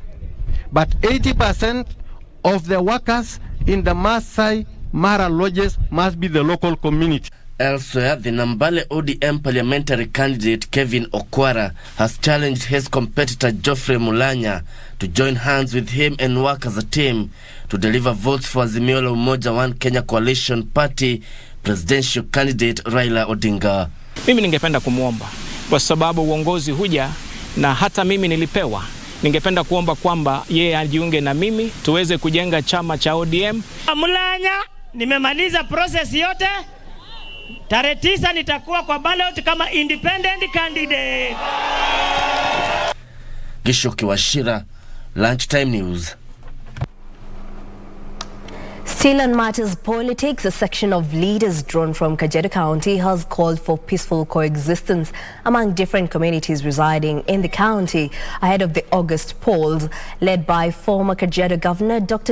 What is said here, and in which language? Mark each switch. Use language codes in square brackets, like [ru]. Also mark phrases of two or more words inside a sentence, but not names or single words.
[en] But 80% of the workers in the Masai Mara lodges must be the local community. Elsewhere, the Nambale ODM parliamentary candidate Kevin Okwara has challenged his competitor Geoffrey Mulanya to join hands with him and work as a team to deliver votes for Azimio la Umoja One Kenya coalition party presidential candidate Raila Odinga. [sw] Mimi ningependa kumuomba kwa sababu uongozi huja na hata mimi nilipewa. Ningependa kuomba kwamba yeye ajiunge na mimi tuweze kujenga chama cha ODM. Mulanya, nimemaliza process yote. Tarehe 9 nitakuwa kwa ballot kama [en] independent candidate. Gishoki Washira, Lunchtime News. Still on matters politics, a section of leaders drawn from Kajiado County has called for peaceful coexistence among different communities residing in the county ahead of the August polls led by former Kajiado Governor Dr.